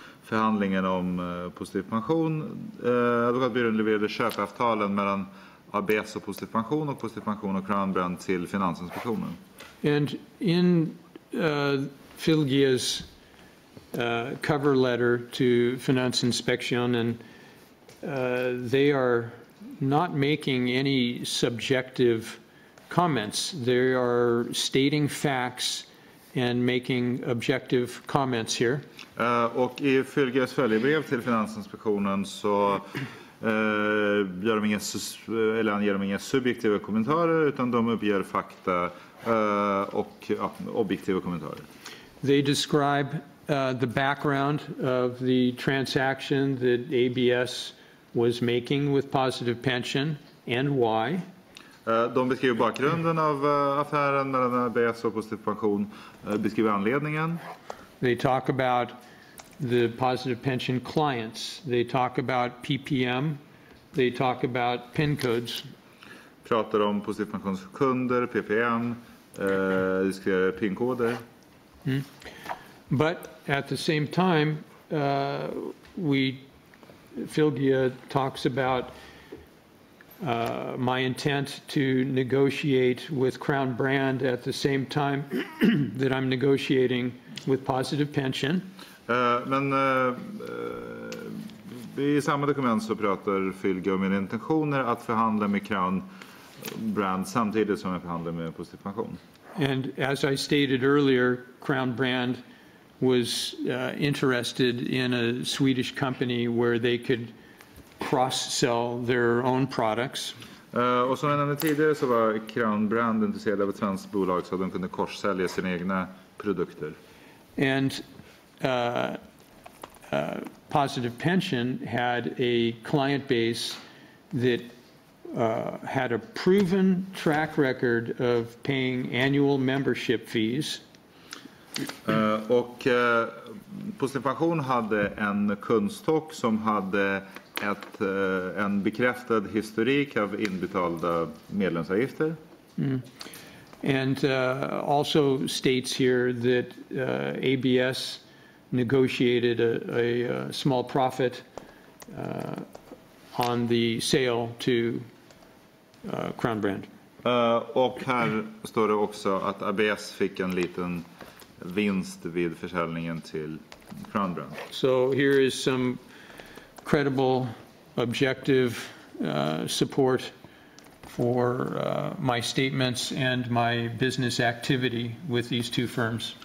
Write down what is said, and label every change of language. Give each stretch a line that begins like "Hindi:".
Swedish: förhandlingen om positiv pension. Advokatbyrån levererade köpavtalen mellan ABS och positiv pension och Crown Brand till Finansinspektionen.
English: And in Filgia's cover letter to Finansinspektionen, they are not making any subjective comments. They are stating facts and making objective comments here.
Swedish: Och i Filgias följebrev till Finansinspektionen så ger de inga subjektiva kommentarer utan de uppger fakta och objektiva kommentarer.
English: They describe the background of the transaction that ABS was making with Positive Pension and why.
Swedish: De beskriver bakgrunden av affären mellan ABS och positiv pension, beskriver anledningen.
English: They talk about the Positive Pension clients. They talk about PPM. They talk about PIN codes.
Swedish: Pratar om positiv pensionskunder, PPM, diskuterar PIN-koder.
English: But at the same time, Filgia talks about my intent to negotiate with Crown Brand at the same time that I'm negotiating with Positive Pension.
Swedish: Men i samma dokument så pratar Filgia om mina intentioner att förhandla med Crown Brand samtidigt som jag förhandlar med positiv pension.
English: And as I stated earlier, Crown Brand was interested in a Swedish company where they could cross-sell their own products.
Swedish: Och som jag nämnde tidigare så var Crown Brand intresserad av ett svenskt bolag så att de kunde korssälja sina egna produkter.
English: And Positive Pension had a client base that had a proven track record of paying annual membership fees.
Swedish: Och Positiv Pension hade en kundstock som hade en bekräftad historik av inbetalda medlemsavgifter.
English: And also states here that ABS negotiated a small profit on the sale to Crown Brand.
Swedish: Och här står det också att ABS fick en liten vinst vid försäljningen till Crown Brand.
English: So here is some credible, objective support for my statements and my business activity with these two firms.